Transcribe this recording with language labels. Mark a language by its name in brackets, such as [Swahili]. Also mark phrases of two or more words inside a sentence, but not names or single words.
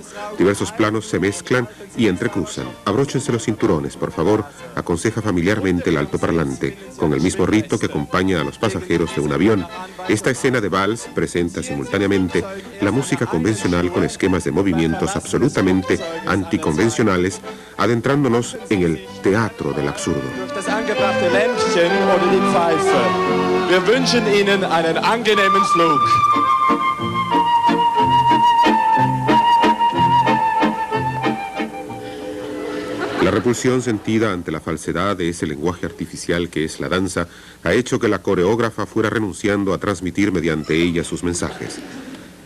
[Spanish] Diversos planos se mezclan y entrecruzan. Abróchense los cinturones, por favor, aconseja familiarmente el altoparlante, con el mismo rito que acompaña a los pasajeros de un avión. Esta escena de vals presenta simultáneamente la música convencional con esquemas de movimientos absolutamente anticonvencionales, adentrándonos en el teatro del absurdo. [German] Oder die Pfeife. Wir wünschen Ihnen einen angenehmen Flug. [Spanish] La repulsión sentida ante la falsedad de ese lenguaje artificial que es la danza ha hecho que la coreógrafa fuera renunciando a transmitir mediante ella sus mensajes.